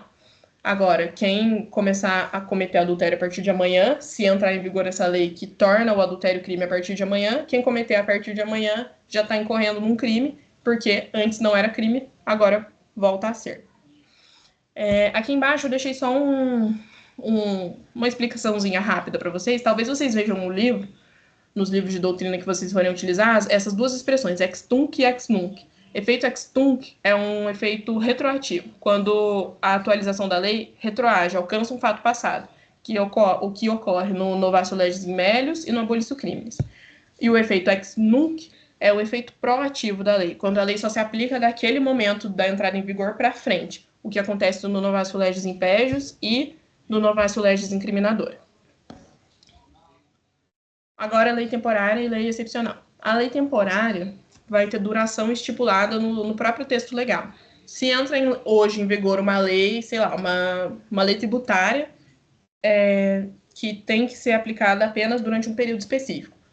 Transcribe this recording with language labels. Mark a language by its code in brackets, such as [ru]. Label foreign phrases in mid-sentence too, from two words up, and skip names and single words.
[pt] Agora, quem começar a cometer adultério a partir de amanhã, se entrar em vigor essa lei que torna o adultério crime a partir de amanhã, quem cometer a partir de amanhã já está incorrendo num crime, porque antes não era crime, agora volta a ser. Aqui embaixo eu deixei só uma explicaçãozinha rápida para vocês. Talvez vocês vejam no livro, nos livros de doutrina que vocês forem utilizar, essas duas expressões, [la] ex tunc e ex nunc. [pt] Efeito [la] ex tunc [pt] é um efeito retroativo, quando a atualização da lei retroage, alcança um fato passado, o que ocorre no [la] novatio legis in melius [pt] e no [la] abolício crimes. [pt] E o efeito [la] ex nunc [pt] é o efeito proativo da lei, quando a lei só se aplica daquele momento da entrada em vigor para frente, o que acontece no [la] novatio legis impégios [pt] e no [la] novatio legis incriminadora. [pt] Agora, a lei temporária e lei excepcional. A lei temporária vai ter duração estipulada no próprio texto legal. se entra hoje em vigor uma lei, sei lá, uma lei tributária que tem que ser aplicada apenas durante um período específico.